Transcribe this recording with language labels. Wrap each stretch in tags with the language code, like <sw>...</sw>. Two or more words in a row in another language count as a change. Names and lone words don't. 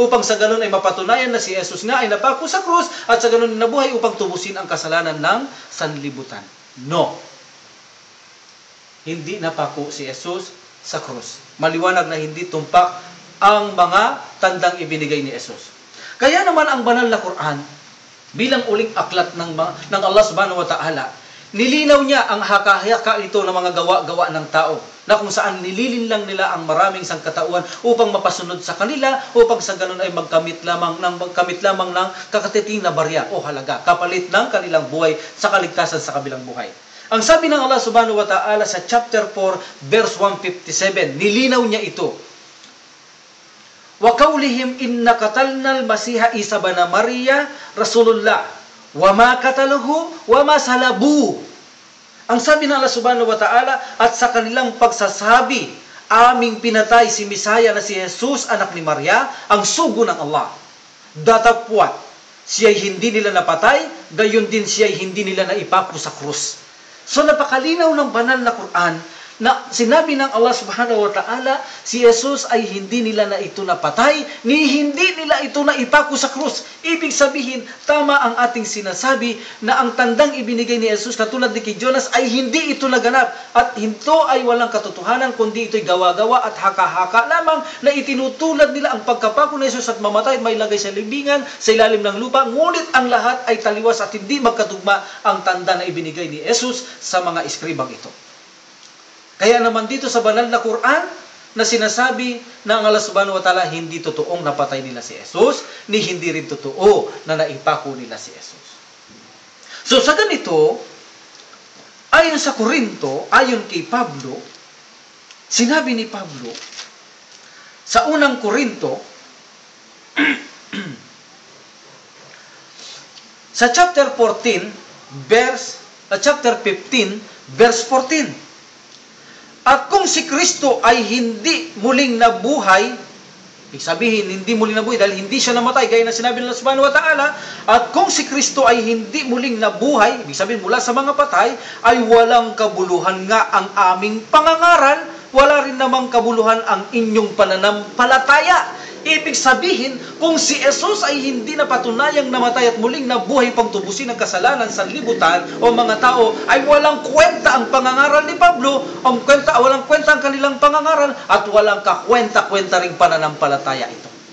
<tl>Upang sa ganun ay mapatunayan na si Jesus nga ay napako sa krus at sa ganun nabuhay upang tubusin ang kasalanan ng sanlibutan. No. Hindi napako si Jesus sa krus. Maliwanag na hindi tumpak ang mga tandang ibinigay ni Jesus. Kaya naman ang banal na Quran, bilang uling aklat ng Allah</tl> <ar>سبحانه وتعالى,</ar> <tl>nilinaw niya ang haka-haka ito ng mga gawa-gawa ng tao, na kung saan nililinlang nila ang maraming sangkatauhan upang mapasunod sa kanila, upang sa ganun ay magkamit lamang ng kakatiting na barya o halaga, kapalit ng kanilang buhay sa kaligtasan sa kabilang buhay. Ang sabi ng Allah</tl> <ar>سبحانه وتعالى</ar> <tl>sa chapter 4, verse 157, nilinaw niya ito.</tl> <ar>وقولهم إنا قتلنا المسيح عيسى ابن مريم رسول الله وما قتلوه وما صلبوا.</ar> <tl>Ang sabi ng Allah</tl> <ar>سبحانه وتعالى,</ar> <tl>at sa kanilang pagsasabi, aming pinatay si Misaya na si Jesus, anak ni Maria, ang sugo ng Allah. Datapwat, siya'y hindi nila napatay, gayon din siya'y hindi nila naipako sa krus. So napakalinaw ng banal na Quran na sinabi ng Allah</tl> <ar>سبحانه وتعالى,</ar> <tl>si Jesus ay hindi nila na ito napatay, ni hindi nila ito na ipako sa krus. Ibig sabihin, tama ang ating sinasabi na ang tandang ibinigay ni Jesus katulad ni kay Jonas ay hindi ito naganap. At ito ay walang katotohanan, kundi ito'y gawa-gawa at haka-haka lamang na itinutulad nila ang pagkapako ni Jesus at mamatay at may lagay sa libingan, sa ilalim ng lupa. Ngunit ang lahat ay taliwas at hindi magkatugma ang tanda na ibinigay ni Jesus sa mga eskribang ito. Kaya naman dito sa banal na Quran na sinasabi na ang Allah</tl> <ar>سبحانه وتعالى</ar> <tl>hindi totoong napatay nila si Jesus, ni hindi rin totoo na naipako nila si Jesus. So sa ganito, ayon sa Korinto, ayon kay Pablo, sinabi ni Pablo, sa unang Korinto, sa chapter 15, verse 14, at kung si Kristo ay hindi muling nabuhay, ibig sabihin, hindi muling nabuhay dahil hindi siya namatay, gaya na sinabi ng Allah</tl> <ar>سبحانه وتعالى,</ar> <tl>at kung si Kristo ay hindi muling nabuhay, ibig sabihin mula sa mga patay, ay walang kabuluhan nga ang aming pangangaral, wala rin namang kabuluhan ang inyong pananampalataya. Ibig sabihin, kung si Jesus ay hindi napatunayang namatay at muling nabuhay pang tubusin ang kasalanan sa libutan o mga tao, ay walang kwenta ang pangangaral ni Pablo, walang kwenta ang kanilang pangangaral, at walang kakwenta-kwenta ring pananampalataya ito.</tl>